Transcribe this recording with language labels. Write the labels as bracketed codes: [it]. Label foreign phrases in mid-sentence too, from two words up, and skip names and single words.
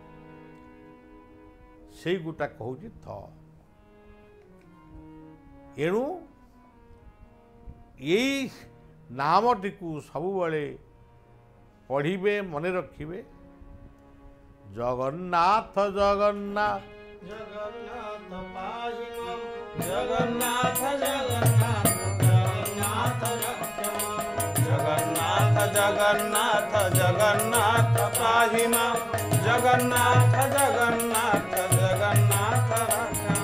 [or] ସେଇ ଗୋଟାକ ହେଉଛି ଥ। ଏଣୁ ଏଇ ନାମଟିକୁ ସବୁବେଳେ ପଢ଼ିବେ, ମନେ ରଖିବେ। ଜଗନ୍ନାଥ ଜଗନ୍ନାଥ [sa] जगन्नाथ पाहि मां। जगन्नाथ जगन्नाथ जगन्नाथ रक्ष मां। जगन्नाथ जगन्नाथ जगन्नाथ पाहि मां। जगन्नाथ जगन्नाथ जगन्नाथ रक्ष मां।